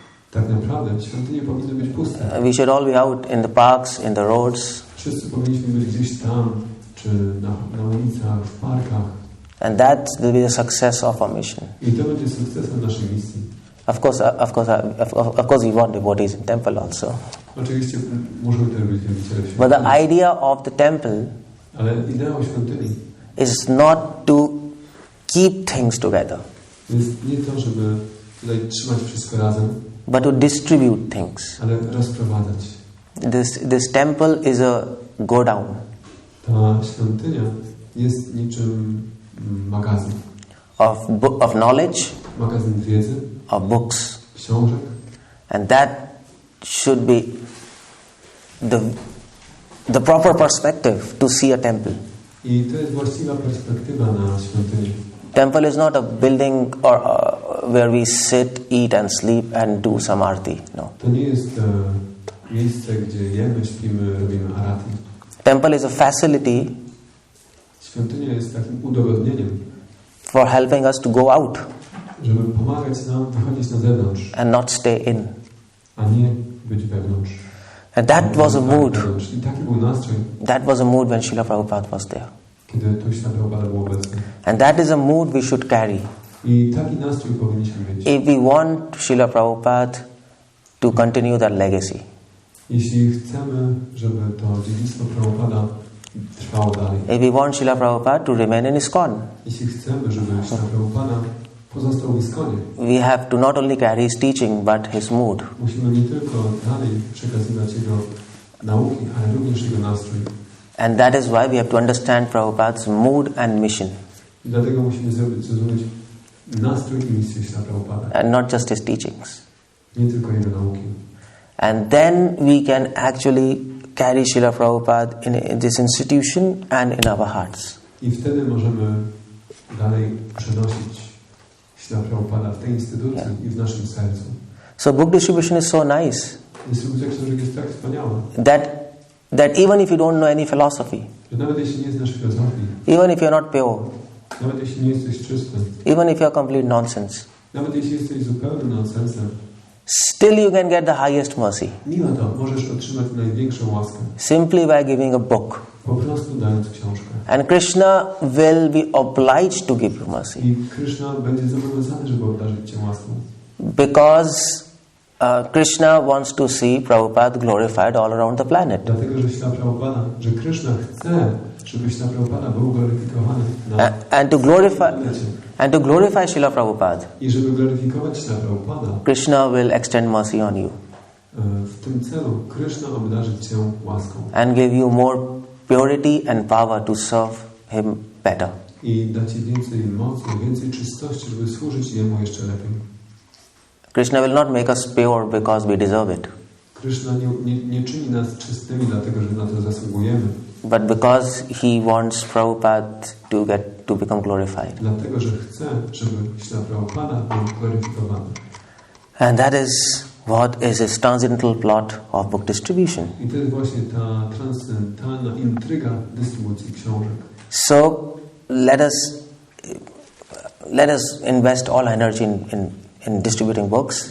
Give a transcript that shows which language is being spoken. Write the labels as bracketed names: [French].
[Polish] Tak naprawdę świątynie powinny być puste. [English] We should all be out in the parks, in the roads. [Polish] Wszyscy powinniśmy być gdzieś tam, czy na ulicach, w parkach. [English] And that will be the success of our mission. [Polish] I to będzie sukcesem naszej misji. [English] Of course, we want devotees in temple also. [Polish] Oczywiście muszą też być wielbiciele w [English] But [Polish] świątyni. [English] the idea of the temple [Polish] Ale ideą świątyni [English] is not to keep things together, [Polish] jest nie to, żeby tutaj trzymać wszystko razem, [English] but to distribute things. [Polish] ale rozprowadzać. [English] This temple is a go down. [Polish] Ta świątynia jest niczym magazyn. [English] Of knowledge, [Polish] Magazyn wiedzy, [English] of books. [Polish] książek. [English] And that should be the proper perspective to see a temple. [Polish] I to jest właściwa perspektywa na świątynię. [English] Temple is not a building or where we sit, eat and sleep and do some arti. No. [Polish] To nie jest miejsce, gdzie jemy, śpimy, robimy arati. [English] Temple is a facility [Polish] Świątynia jest takim udogodnieniem, [English] for helping us to go out [Polish] żeby pomagać nam wychodzić na zewnątrz, [English] and not stay in. [Polish] a nie być wewnątrz. [English] And that was a mood. [Polish] I taki był nastrój, [English] That was a mood when Srila Prabhupada was there. [Polish] kiedy tu Śrila Prabhupada był obecny. [English] And that is a mood we should carry. [Polish] I taki nastrój powinniśmy mieć. [English] If we want Srila Prabhupada to continue that legacy. [Polish] Jeśli chcemy, żeby to dziedzictwo Prabhupada trwało dalej. [English] If we want Srila Prabhupada to remain in ISKCON. [Polish] Jeśli chcemy, żeby Śrila Prabhupada pozostał w ISKCONie, [English] We have to not only carry his teaching, but his mood. [Polish] musimy nie tylko dalej przekazywać jego nauki, ale również jego nastrój. [English] And that is why we have to understand Prabhupada's mood and mission. [Polish] I dlatego musimy zrozumieć nastrój i misję Śrila Prabhupada. [English] And not just his teachings. [Polish] Nie tylko jego nauki. [English] And then we can actually carry Srila Prabhupada in this institution and in our hearts. [Polish] I wtedy możemy dalej przenosić Śrila Prabhupada w tej instytucji i w naszym sercu. [English] So book distribution is so nice [Polish] Dystrybucja książek jest tak wspaniała, [English] that even if you don't know any philosophy, [Polish] że nawet jeśli nie znasz filozofii, [English] even if you're not pure, [Polish] nawet jeśli nie jesteś czysty, [English] even if you're complete nonsense, [Polish] nawet jeśli jesteś zupełnym nonsensem, [English] still you can get the highest mercy [Polish] mimo to możesz otrzymać największą łaskę. [English] simply by giving a book. [Polish] Po prostu dając książkę. [English] And Krishna will be obliged to give you mercy. [Polish] I Krishna będzie zobowiązany, żeby obdarzyć cię łaską. [English] Because Krishna wants to see Prabhupada glorified all around the planet. [Polish] Dlatego, że Śrila Prabhupada, że Krishna chce, żeby Śrila Prabhupada był gloryfikowany na [English] And to glorify Srila Prabhupada, [Polish] I żeby gloryfikować Śrila Prabhupada, [English] Krishna will extend mercy on you [Polish] w tym celu Krishna obdarzy cię łaską. [English] and give you more purity and power to serve him better. [Polish] I da ci więcej mocy, więcej czystości, żeby służyć Jemu jeszcze lepiej. [English] Krishna will not make us pure because we deserve it, [Polish] Krishna nie czyni nas czystymi, dlatego że na to zasługujemy, [English] but because he wants Prabhupada to become glorified. [Polish] dlatego że chce, żeby Śrila Prabhupada był gloryfikowany. [English] And that is what is his transcendental plot of book distribution. [Polish] I to jest właśnie ta transcendentalna intryga dystrybucji książek. [English] So let us invest all energy in distributing books,